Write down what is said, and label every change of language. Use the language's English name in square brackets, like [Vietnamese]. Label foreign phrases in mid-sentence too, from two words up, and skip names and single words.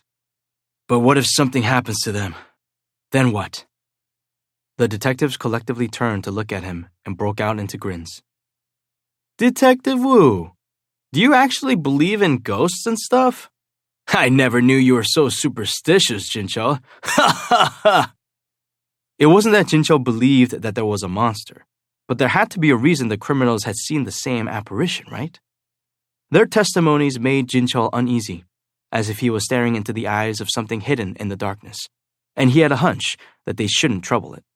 [English] But what if something happens to them? Then what? The detectives collectively turned to look at him and broke out into grins. Detective Wu, do you actually believe in ghosts and stuff? I never knew you were so superstitious, Jinchol. Ha ha ha! It wasn't that Jinchol believed that there was a monster, but there had to be a reason the criminals had seen the same apparition, right? Their testimonies made Jinchol uneasy, as if he was staring into the eyes of something hidden in the darkness, and he had a hunch that they shouldn't trouble it.